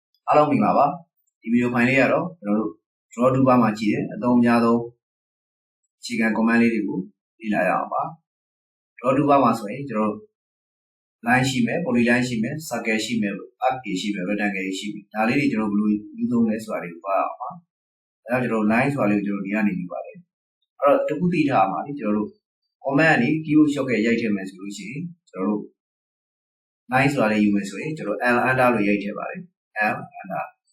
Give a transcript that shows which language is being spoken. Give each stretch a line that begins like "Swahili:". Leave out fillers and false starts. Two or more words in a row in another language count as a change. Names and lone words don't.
Burmese: အားလုံးမိပါပါဒီဗီဒီယိုဖိုင်လေးကတော့ကျွန်တော်တို့
English: draw toolbar
Burmese: မှာကြည့်တယ်အသုံးအများဆုံးအခြေခံ command လေးတွေကိုလေ့လာရအောင် ပါ
English: draw toolbar
Burmese: မှာဆိုရင်ကျွန်တော်တို့ line ရှိမယ် polyline ရှိမယ် circle ရှိမယ် arc တွေရှိမယ် rectangle တွေရှိမယ်ဒါလေးတွေကျွန်တော်ဘယ်လိုယူသုံးလဲဆိုတာတွေကိုပါအောင်ပါအဲဒါကျွန်တော် line ဆိုတာလေးကိုကျွန်တော်ဒီကနေယူပါတယ်အဲ့တော့တခုသိထားမှာလေကျွန်တော်တို့ command ကနေ
English: keyword shortcut
Burmese: ရိုက်ထည့်မယ်ဆိုလို့ရှိရင်ကျွန်တော်တို့ line ဆိုတာလေးယူမယ်ဆိုရင်ကျွန်တော်
English: L under
Burmese: လို့ရိုက်ထည့်ပါတယ်
English: L under